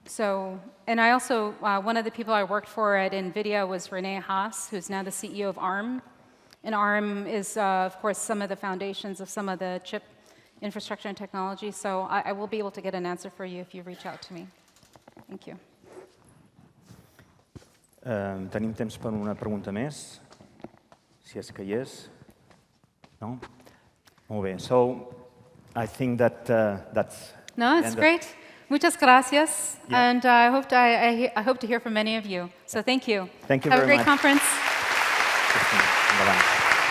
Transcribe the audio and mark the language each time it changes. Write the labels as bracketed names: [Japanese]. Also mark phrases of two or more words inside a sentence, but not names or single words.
[English] So, and I also, one of the people I worked for at NVIDIA was Renee Haas, who's now the CEO of ARM. And ARM is, of course, some of the foundations of some of the chip infrastructure and technology. So I will be able to get an answer for you if you reach out to me. Thank you. [Catalan] Tenim temps per una pregunta més, si és que hi és. No? Molt bé. [English] So, I think that that's... No, it's great. [Spanish] Muchas gracias. [English] Yeah. And I hope to hear from many of you. So thank you. Thank you very much. Have a great conference. Bye-bye.